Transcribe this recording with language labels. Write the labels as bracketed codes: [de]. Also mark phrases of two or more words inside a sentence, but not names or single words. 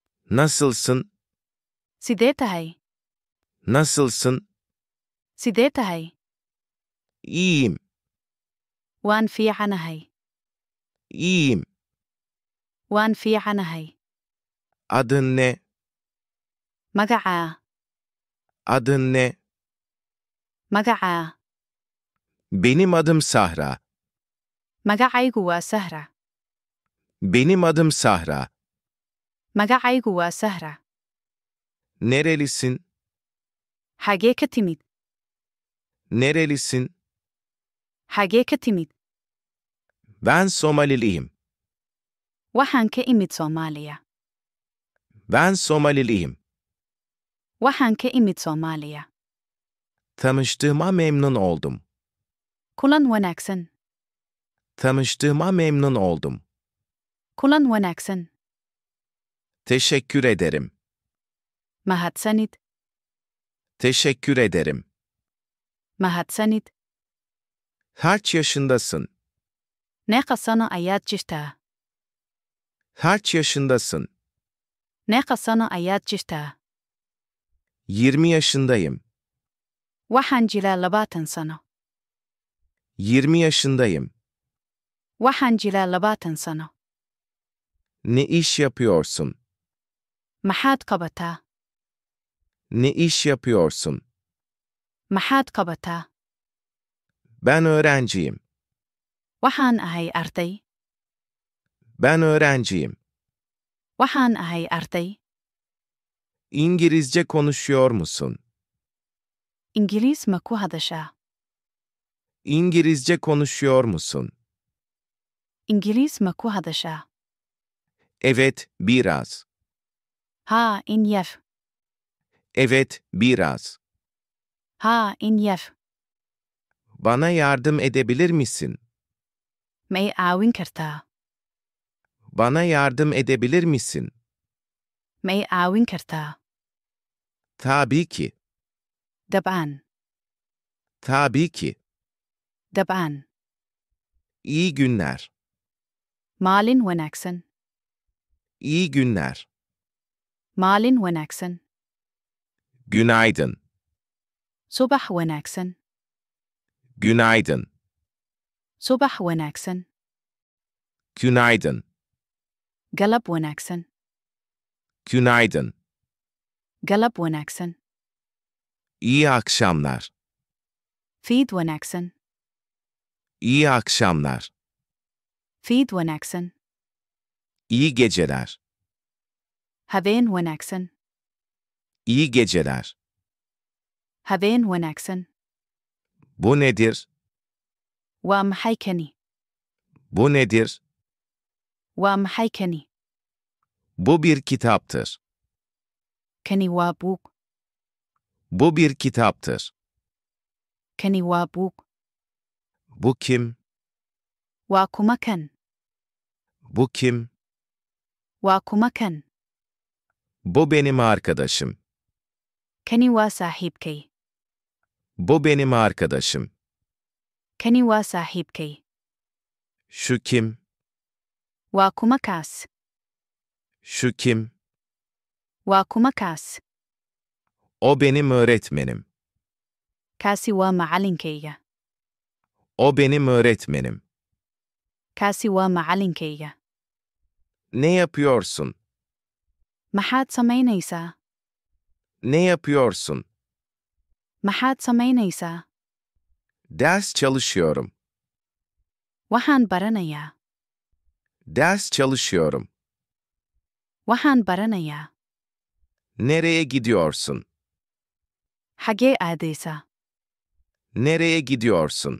[tr] Nasılsın? [so] Sidee tahay? [tr] Nasılsın? [so] Sidee tahay? [tr] İyiyim. [so] Waan fiicanahay. [tr] İyiyim. [so] Waan fiicanahay. [tr] Adın ne? [so] Magacaa. [tr] Adın ne? [so] Magacaa. [tr] Benim adım Sahra. [so] Magacaygu waa Sahra. [tr] Benim adım Sahra. [so] Magacaygu waa Sahra. [tr] Nerelisin? [so] Xagee ka timid? [tr] Nerelisin? [so] Xagee ka timid? [tr] Ben Somaliliyim. [so] Waxaan ka imid Soomaaliya. [tr] Ben Somaliliyim. [so] Waxaan ka imid Soomaaliya. [tr] Tanıştığıma memnun oldum. [so] Kulan wanaagsan. [tr] Tanıştığıma memnun oldum. [so] Kulan wanaagsan. [tr] Teşekkür ederim. [so] Mahadsanid. [tr] Teşekkür ederim. [so] Mahadsanid. [tr] Kaç yaşındasın? [so] Meeqa sano ayaad jirtaa? [tr] Kaç yaşındasın? [so] Meeqa sano ayaad jirtaa? [tr] 20 yaşındayım. [so] Waxaan jiraa 20 sano. [tr] 20 yaşındayım. [so] Waxaan jiraa 20 sano. [tr] Ne iş yapıyorsun? [so] Maxaad qabataa? [tr] Ne iş yapıyorsun? [so] Maxaad qabataa? [tr] Ben öğrenciyim. [so] Waxaan ahay arday. [tr] Ben öğrenciyim. [so] Waxaan ahay arday. [tr] İngilizce konuşuyor musun? [so] Ingiriis ma ku hadashaa? [tr] İngilizce konuşuyor musun? [so] Ingiriis ma ku hadashaa? [tr] Evet, biraz. [so] Haa, in yar. [tr] Evet, biraz. [so] Haa, in yar. [tr] Bana yardım edebilir misin? [so] Ma i caawin kartaa? [tr] Bana yardım edebilir misin? [so] Ma i caawin kartaa? [tr] Tabii ki. [so] Dabcan. [tr] Tabii ki. [so] Dabcan. [tr] İyi günler. [so] Maalin wanaagsan. [tr] İyi günler. [so] Maalin wanaagsan. [tr] Günaydın. [so] Subax wanaagsan. [tr] Günaydın. [so] Subax wanaagsan. [tr] Günaydın. [so] Galab wanaagsan. [tr] Günaydın. [so] Galab wanaagsan. [tr] İyi akşamlar. [so] Fiid wanaagsan. [tr] İyi akşamlar. [so] Fiid wanaagsan. [tr] İyi geceler. [so] Habeen wanaagsan. [tr] İyi geceler. [so] Habeen wanaagsan. [tr] Bu nedir? [so] Waa maxay kani? [tr] Bu nedir? [so] Waa maxay kani? [tr] Bu bir kitaptır. [so] Kani waa buug. [tr] Bu bir kitaptır. [so] Kani waa buug. [tr] Bu kim? [so] Waa kuma kan? [tr] Bu kim? [so] Waa kuma kan? [tr] Bu benim arkadaşım. [so] Kani waa saaxiibkay. [tr] Bu benim arkadaşım. [so] Kani waa saaxiibkay. [tr] Şu kim? [so] Waa kuma kaas? [tr] Şu kim? [so] Waa kuma kaas? [tr] O benim öğretmenim. [so] Kaasi waa macallinkayga. [tr] O benim öğretmenim. [so] Kaasi waa macallinkayga. [tr] Ne yapıyorsun? [so] Maxaad samaynaysaa? [tr] Ne yapıyorsun? [so] Maxaad samaynaysaa? [tr] Ders çalışıyorum. [so] Waxaan baranayaa. [tr] Ders çalışıyorum. [so] Waxaan baranayaa. [tr] Nereye gidiyorsun? [so] Xagee aadaysaa? [tr] Nereye gidiyorsun?